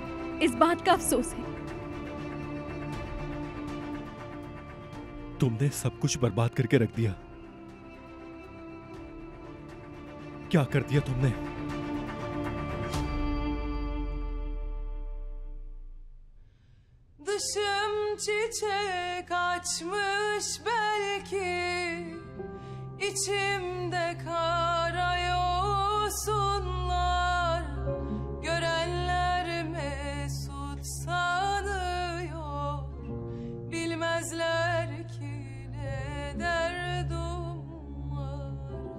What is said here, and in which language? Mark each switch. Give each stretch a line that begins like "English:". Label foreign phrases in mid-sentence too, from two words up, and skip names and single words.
Hindi: इस बात का अफसोस है। तुमने सब कुछ बर्बाद करके रख दिया। क्या कर दिया तुमने?
Turkish: Dışım çiçek açmış belki, içimde kara yosunlar, görenler mesut sanıyor, bilmezler ki ne derdim var.